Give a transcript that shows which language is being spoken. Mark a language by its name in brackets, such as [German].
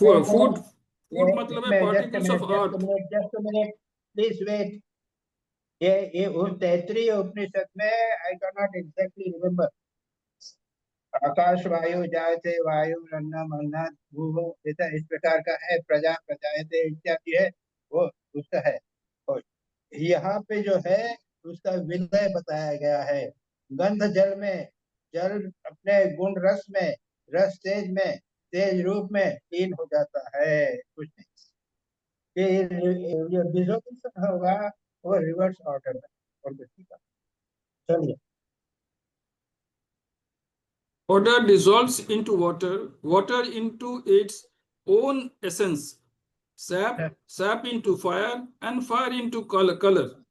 [English] Food मतलब है particles of earth. Just a minute, please wait. [Hindi] ये उस तैत्तिरीय उपनिषद में [English] I cannot exactly remember. [Sanskrit] आकाश वायु जायते वायु अन्नम अन्नात् भूः, [Hindi] ऐसा इस प्रकार का है, [Sanskrit] प्रजा प्रजायते [Hindi] इत्यादि है, वो उसका है। और यहाँ पे जो है उसका विलय बताया गया है। गंध जल में, जल अपने गुण रस में, रस तेज में, तेज रूप में लीन हो जाता है। कुछ नहीं, ये डिसोल्यूशन होगा वो [English] reverse order [Hindi] में। और कुछ नहीं। चलिए। [English] Order dissolves into water, water into its own essence, sap into fire, and fire into color.